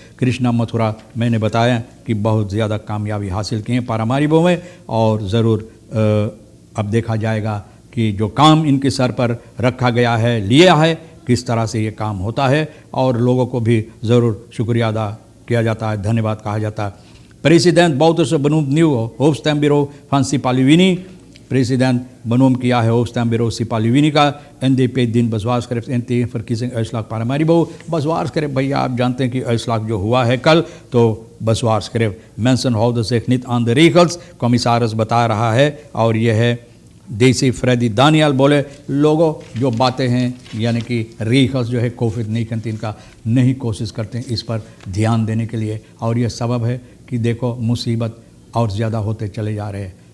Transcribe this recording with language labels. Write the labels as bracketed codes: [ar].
[hi] कृष्णा मथुरा मैंने बताया कि बहुत ज़्यादा कामयाबी हासिल की है पारामारिबो में, और ज़रूर अब देखा जाएगा कि जो काम इनके सर पर रखा गया है, लिया है, किस तरह से ये काम होता है, और लोगों को भी ज़रूर शुक्रिया अदा किया जाता है, धन्यवाद कहा जाता है। [nl] President Bouterse benoemd nieuw hoofdstembureau van Sipaliwini. President benoemd [hi] किया है [nl] hoofdstembureau Sipaliwini का। NDP दिन bezwaarschrift in tegen verkiezing uitslag Paramaribo। [hi] bezwaarschrift भैया आप जानते हैं कि uitslag जो हुआ है कल, तो bezwaarschrift [nl] mensen houden zich niet aan de regels, [hi] commissaris बता रहा है। और यह है देसी फ्रेडी दानियाल बोले, लोगों जो बातें हैं यानी कि रीखल्स जो है कोविड-19 का नहीं कोशिश करते हैं इस पर ध्यान देने के लिए, और यह सबब है कि देखो मुसीबत और ज़्यादा होते चले जा रहे हैं।